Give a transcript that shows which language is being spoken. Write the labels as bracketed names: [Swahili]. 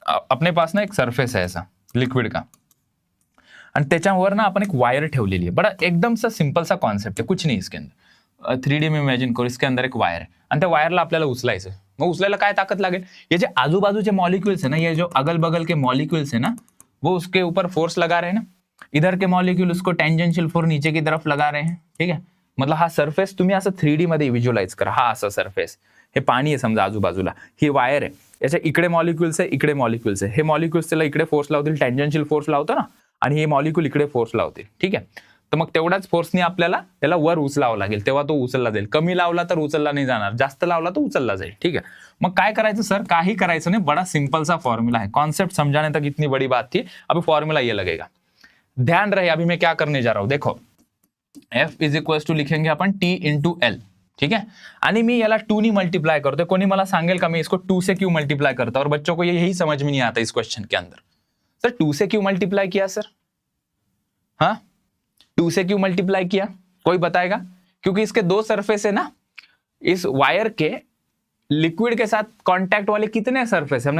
[Hindi] अपने पास ना एक सरफेस है ऐसा लिक्विड का, [Marathi] आणि त्याच्यावर ना आपण एक वायर ठेवलेली आहे। [Hindi] बड़ा एकदम सा सिंपल सा कॉन्सेप्ट है, कुछ नहीं इसके अंदर। 3D में इमेजिन करो, इसके अंदर एक वायर है [Marathi] आणि त्या वायरला आपल्याला उचलायचं। मग उचलायला काय ताकद लागेल? [Hindi] ये जो [Marathi] आजू बाजूचे [Hindi] मॉलिक्यूल्स है ना, ये जो अगल बगल के मॉलिक्यूल्स है ना, वो उसके ऊपर फोर्स लगा रहे हैं ना। इधर के मॉलिक्यूल उसको टेंजेंशियल फोर्स नीचे की तरफ लगा रहे हैं। ठीक है, [Marathi] मतलब हा सरफेस तुम्ही असं 3D मध्ये व्हिज्युअलाइज करा। हा असा सरफेस, हे पाणी आहे समजा आजूबाजूला, ही वायर आहे, याच्या इकडे मॉलिक्यूल्स आहे, इकडे मॉलिक्यूल्स आहे। हे मॉलिक्यूल्स त्याला इकडे फोर्स लावतील, टेंजेंशियल फोर्स लावतो ना, आणि हे मॉलिक्यूल इकडे फोर्स लावतील। ठीक आहे, तर मग तेवढाच फोर्सने आपल्याला त्याला वर उचलावं लागेल, तेव्हा तो उचलला जाईल। कमी लावला तर उचलला नाही जाणार, जास्त लावला तो उचलला जाईल। [Hindi] ठीक है, [Marathi] मग काय करायचं सर? काही करायचं नाही, [Hindi] बड़ा सिंपल सा फॉर्मूला है। कॉन्सेप्ट समझाने तक इतनी बड़ी बात थी, अभी फॉर्मूला ये लगेगा। ध्यान रहे अभी मैं क्या करने जा रहा हूं। देखो F इज इक्वल टू लिखेंगे अपन T इंटू L। ठीक है, [Marathi] आणि मी याला 2 नी मल्टीप्लाई करतो। कोणी मला सांगेल का [Hindi] मैं इसको 2 से क्यों मल्टीप्लाई करता? और बच्चों को ये यही समझ में नहीं आता इस क्वेश्चन के अंदर। सर 2 से क्यों मल्टीप्लाई किया सर? हाँ 2 से क्यों मल्टीप्लाई किया? कोई बताएगा? क्योंकि इसके 2 सरफेस है ना, इस वायर के लिक्विड के साथ कांटेक्ट वाले कितने सरफेस है?